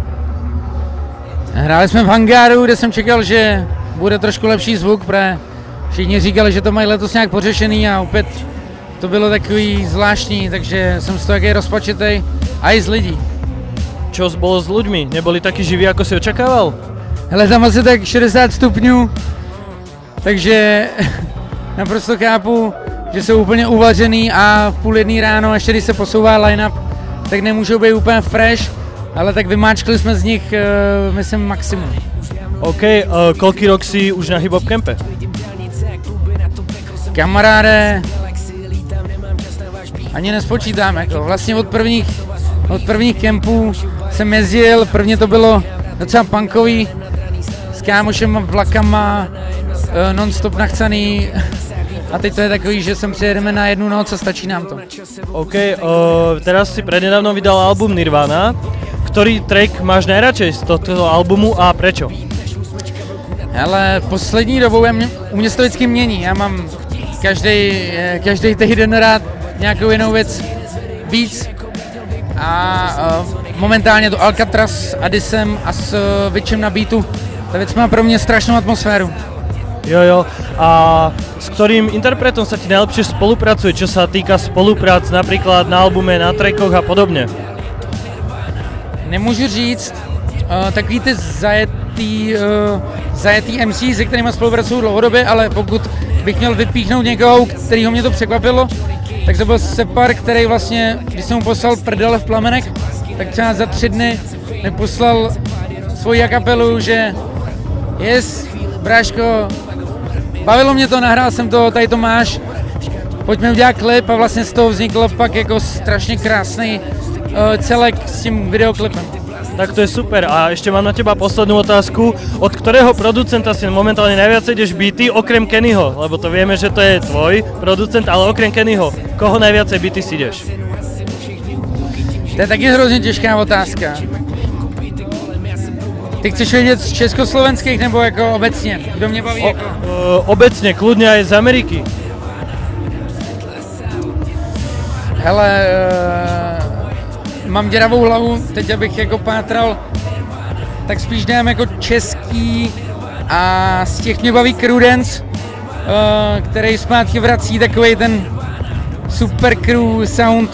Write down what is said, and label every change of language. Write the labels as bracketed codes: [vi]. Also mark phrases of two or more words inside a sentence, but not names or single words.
[cs] Hráli jsme v hangáru, kde jsem čekal, že bude trošku lepší zvuk, protože všichni říkali, že to mají letos nějak pořešený a opět to bylo takový zvláštní, takže jsem z toho taký rozpačitej a i z lidí. [sk] Čo bolo s ľuďmi? Neboli takí živí, ako si očakával? [cs] Hele, tam asi tak 60 stupňů, takže naprosto chápu, že jsou úplně uvařený a v 12:30 ráno, ještě když se posouvá line-up, tak nemůžou být úplně fresh, ale tak vymáčkli jsme z nich, myslím, maximum. [sk] OK, koľký rok si už na Hip-Hop Campe? [cs] Kamaráde, ani nespočítám, jako vlastně od prvních kempů jsem jezdil, prvně to bylo docela punkový, s kámošema, vlakama, non-stop nachcaný. A teď to je takový, že sem přijedeme na jednu noc a stačí nám to. [sk] OK, teraz si prednedávno vydal album Nirvana. Ktorý track máš najradšej z tohto albumu a prečo? [cs] Hele, poslední dobou u mě se to vždycky mění. Já mám každý týden rád nějakou jinou věc víc. A momentálně to Alcatraz s Addisem a s Witchem na beatu. Ta věc má pro mě strašnou atmosféru. Jo. [sk] A s ktorým interpretom sa ti najlepšie spolupracuje, čo sa týka spoluprác napríklad na albume, na trackoch a podobne? [cs] Nemůžu říct, takový ty zajetý MC, se kterými spolupracuju dlouhodobě, ale pokud bych měl vypíchnout někoho, kterýho mě to překvapilo, tak to byl Separ, který vlastně, když jsem mu poslal prdele v plamenech, tak třeba za 3 dny mi poslal svoji kapelu, že bráško, bavilo mě to, nahrál jsem to, tady to máš, pojďme udělat klip a vlastně z toho vznikl pak jako strašně krásný celek s tím videoklipem. [sk] Tak to je super. A ešte mám na teba poslednú otázku. Od ktorého producenta si momentálne najviac ideš beaty, okrem Kennyho? Lebo to vieme, že to je tvoj producent, ale okrem Kennyho, koho najviacej beaty si ideš? [cs] To je taky hrozně těžká otázka. Ty chceš vědět z československých nebo jako obecně? Kdo mě baví jako? [sk] Obecne, kľudne aj z Ameriky. [cs] Hele, mám děravou hlavu, teď abych jako pátral, tak spíš dám jako český a z těch mě baví Crudence, který zpátky vrací takovej ten super [en] crew sound.